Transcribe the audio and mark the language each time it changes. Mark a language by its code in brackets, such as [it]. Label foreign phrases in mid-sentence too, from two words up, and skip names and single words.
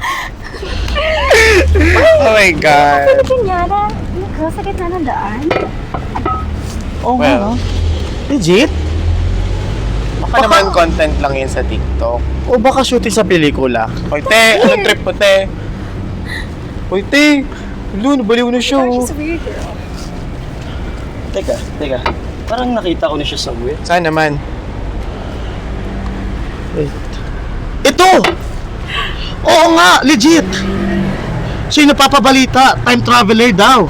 [en] Oh my God! [tl] Ano kanyara? Ikaw sa gitna ng daan? Oo Well, Legit? baka naman content lang yun sa TikTok. O baka shooting sa pelikula? Hoy, te! Ano trip mo, te? Hoy, te! Lun, baliw na siya, oh. [en] weird girl. [tl] Teka. Parang nakita ko na siya somewhere. Saan naman? Ito! Oo nga, legit! Siya yung napapabalita, time traveler daw.